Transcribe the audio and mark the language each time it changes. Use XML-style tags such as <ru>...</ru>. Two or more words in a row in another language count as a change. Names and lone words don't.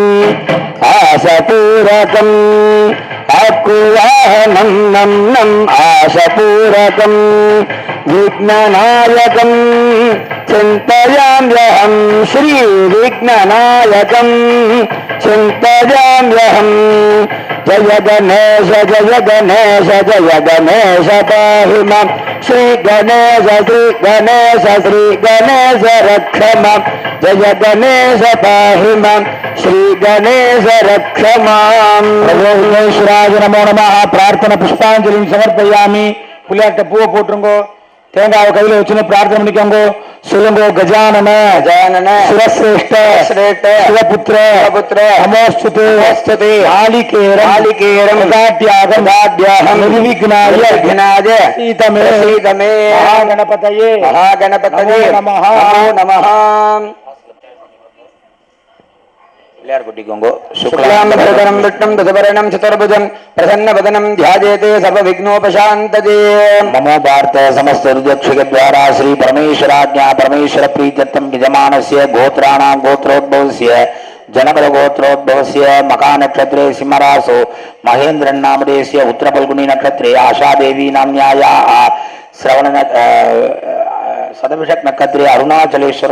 <sa>आसपूरकम् आक्कुवाहनं नं नं आशपूरकं विघ्ननायकं चिन्तयाम्यहं श्रीविघ्ननायकं चिन्तयाम्यहं जय गणेश पाहि मां श्री गणेश रक्ष मां जय गणेश पाहि मां श्री गणेश रक्ष मां विघ्नेश्वराय नमो नमः प्रार्थना पुष्पांजलि समर्पयामि</sa> <ta>புள்ளியாட்ட பூவை போட்டுருங்கோ தேங்காவை கையில வச்சுன்னு பிரார்த்தனை பண்ணிக்கோங்க சொல்லுங்க</ta> <sa>गजानन सुरश्रेष्ठ शिवपुत्र नमोऽस्तुते आलिकेरं निर्विघ्नाय सीतमे महागणपतये नमः</sa> <ta>பிள்ளையார் கொட்டிக்கோங்க</ta> <sa>शुक्लाम्बरं विष्णुं दशभरणं चतुर्भुजं प्रसन्नवदनं ध्यायेते सर्वविघ्नोपशान्तये नमो भारत समस्त ऋदक्षिकद्वारा श्री परमेश्वराज्ञा परमेश्वर प्रीत्यर्थं यजमानस्य गोत्राणां गोत्रोद्भवस्य जनपद गोत्रोद्भवस्य मका नक्षत्रे सिंहरासो महेन्द्रन् नामधेयस्य उत्तरफल्गुनी नक्षत्रे आशादेवी नाम्न्यायाः श्रवण सदभिषक् नक्षत्रे अरुणाचलेश्वर</sa>